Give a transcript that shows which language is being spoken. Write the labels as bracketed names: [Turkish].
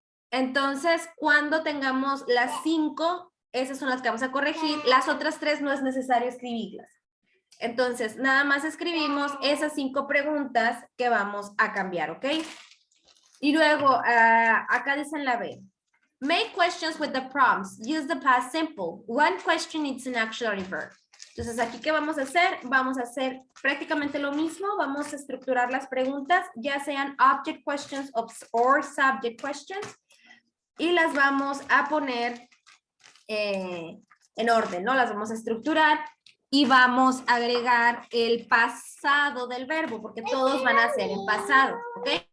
[Spanish] Entonces, cuando tengamos las 5, esas son las que vamos a corregir. Las otras 3 no es necesario escribirlas. Entonces, nada más escribimos esas 5 preguntas que vamos a cambiar, ¿ok? Y luego, acá dicen la B. [English] Make questions with the prompts. Use the past simple. One question needs an auxiliary verb. [Spanish] Entonces, aquí, ¿qué vamos a hacer? Vamos a hacer prácticamente lo mismo. Vamos a estructurar las preguntas, ya sean [English] object questions or subject questions. [Spanish] Y las vamos a poner en orden, ¿no? Las vamos a estructurar. Y vamos a agregar el pasado del verbo, porque todos van a ser en pasado, ¿ok?